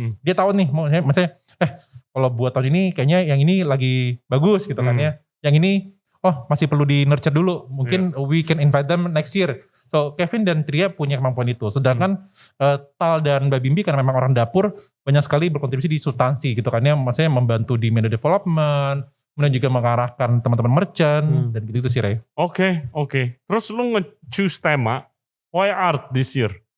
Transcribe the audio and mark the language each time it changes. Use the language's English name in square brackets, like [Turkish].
[Indonesian] Dia tahu nih, maksudnya kalau buat tahun ini kayaknya yang ini lagi bagus gitu kan ya. Yang ini masih perlu di nurture dulu. [English] Mungkin we can invite them next year. [Indonesian] So Kevin dan Tria punya kemampuan itu. Sedangkan Tal dan Mbak Bimbi karena memang orang dapur banyak sekali berkontribusi di substansi gitu kan ya. Maksudnya membantu di media development, kemudian juga mengarahkan teman-teman merchant dan gitu sih Ray. Oke. Terus lu nge-choose tema, why art this year?